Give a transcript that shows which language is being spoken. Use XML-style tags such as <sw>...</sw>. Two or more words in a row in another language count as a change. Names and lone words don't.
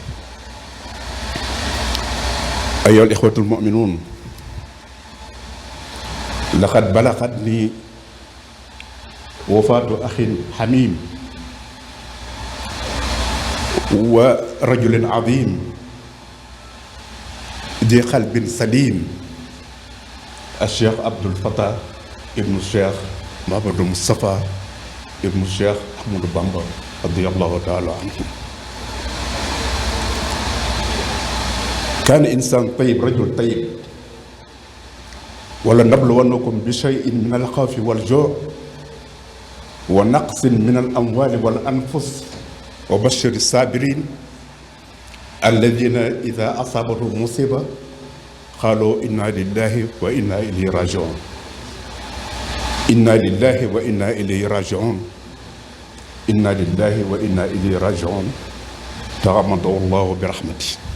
<ar>أيها الإخوة المؤمنون، لقد بلغتني وفاة أخ حميم ورجل عظيم ذي قلب سليم، الشيخ عبد الفتاح ابن الشيخ محمد مصطفى ابن الشيخ أحمد بامبا رضي الله تعالى عنه. كان إنسان طيب، رجل طيب، ولنبلونكم بشيء من الخوف والجوع ونقص من الأموال والأنفس وبشر الصابرين الذين إذا أصابتهم مصيبة قالوا إنا لله وإنا إليه راجعون إنا لله وإنا إليه راجعون إنا لله وإنا إليه راجعون تغمده الله برحمته</ar>